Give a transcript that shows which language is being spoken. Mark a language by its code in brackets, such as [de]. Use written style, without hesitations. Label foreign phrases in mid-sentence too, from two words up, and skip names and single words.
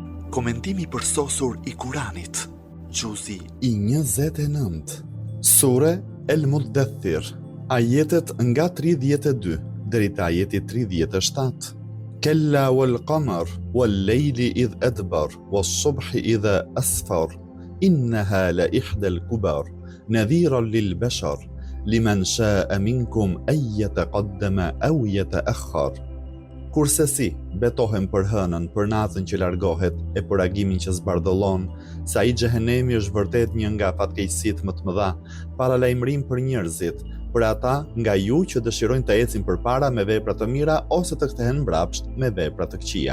[sq] Komentimi përsosur i Kuranit. Gjuzi i 29. Sure El Muddathir. Ajetet nga 32 deri te ajeti 37. [ar] كلا والقمر والليل إذ أدبر والصبح إذا أسفر إنها لإحدى الكبر نذيرا للبشر لمن شاء منكم أن يتقدم أو يتأخر. [sq] Kurse si betohem për hënën, për natën që largohet e për agimin që zbardhëllon, sa i xhehenemi është vërtet një nga fatkeqësitë më të mëdha, paralajmërim për njerëzit, për ata nga ju që dëshirojnë të ecin përpara me vepra të mira ose të kthehen mbrapsht me vepra të këqija.